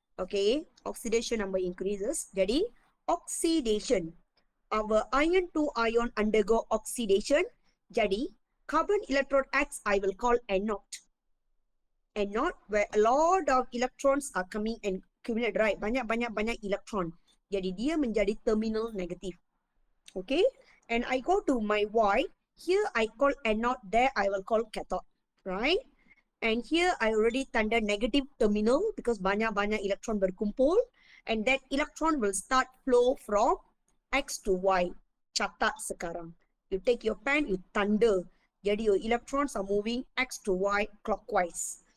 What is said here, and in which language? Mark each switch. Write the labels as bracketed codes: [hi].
[en] Okay, oxidation number increases. Jadi, oxidation. Our iron 2 ion undergo oxidation. Jadi, carbon electrode X I will call anode. Anode where a lot of electrons are coming and accumulate, right? [ms] Banyak electron. Jadi, dia menjadi terminal negative. [en] Okay. And I go to my Y. Here I call anode. There I will call cathode. Right. And here I already tanda negative terminal because [ms] banyak electron berkumpul. [en] And that electron will start flow from X to Y. [ms] Catat sekarang. [en] You take your pen, you tanda. Jadi your electrons are moving X to Y clockwise.